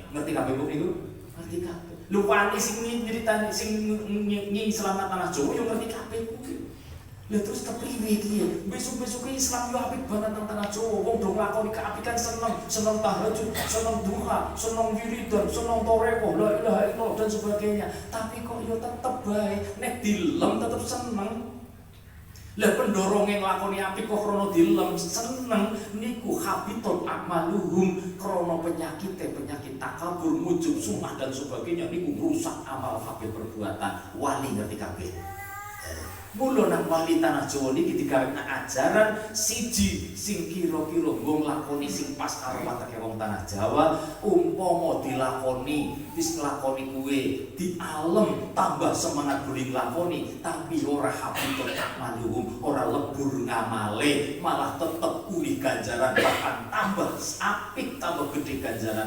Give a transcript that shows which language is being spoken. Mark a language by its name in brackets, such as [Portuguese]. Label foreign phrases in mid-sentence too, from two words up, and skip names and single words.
[Javanese] Ngerti kabeh kok niku? Ngerti kabeh. Lupane sing nyeritani sing selamat tanah Jawa yo ngerti kabeh kuwi. Lah terus kepriwe iki? Besok-besok Islam yo apik banget nang tanah Jawa. Wong do nglakoni keapikan seneng tahajud, seneng duha, seneng wiridan, seneng toreko, [Arabic] لا إله إلا الله [Indonesian] dan sebagainya. [Javanese] Tapi kok yo tetep bae nek dilem tetep seneng. Lah pendorongnya nglakoni apik kok krana dilem seneng niku [Arabic] حبطت أعمالهم, [Javanese] krana penyakit takabur, mujub, sumah [Indonesian] dan sebagainya [Javanese] niku rusak amal kabeh perbuatan. Wali ngerti kabeh. Mula nang wali tanah Jawa niki digawekna ajaran siji sing kira-kira nggo nglakoni sing pas karo wateke wong tanah Jawa. Umpama dilakoni, wis nglakoni kuwe dialem tambah semangat beli nglakoni, tapi ora [Arabic] حبطت أعمالهم, [Javanese] ora lebur ngamale, malah tetep uli ganjaran, bahkan tambah apik, tambah gede ganjarane.